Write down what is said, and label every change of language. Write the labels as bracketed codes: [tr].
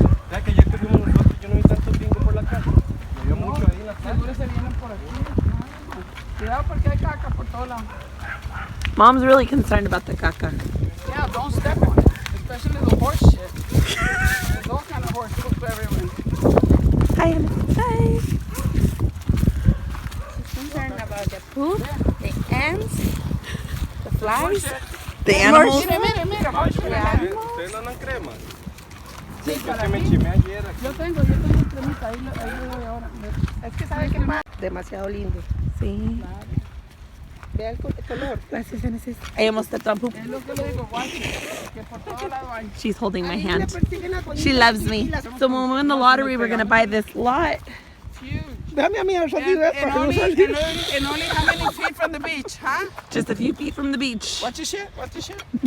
[es] Ya que ayer que fuimos nosotros, yo no vi tantos gringos por la calle. Llovió mucho ahí en la calle. Seguro se vienen por aquí. Cuidado porque hay caca por todos lados. [en] Mom's really concerned about the caca. Yeah, don't step on it, especially the horse shit. There's all kind of horse poop everywhere. Hi, Emma. Hi. She's concerned about the poop, the ants, the flies. The animals. [es] Mire, [en] horse shit. [es] ¿Ustedes no dan crema? Sí, Es para que me mí. chimé ayer aquí. Yo tengo cremita, ahí le doy ahora. Es que sabe que más. Demasiado lindo. Sí. Vea el color. Gracias, Genesis. [en] I almost stepped on poop. [es] Es lo que le digo, guay, que por todos lados hay. [en] She's holding my hand. She loves me. So when we win the lottery, we're going to buy this lot. Huge. [es] Dame a mí el [en] And only how many feet from the beach, huh? Just a few feet from the beach. Watch your shit, watch your shit.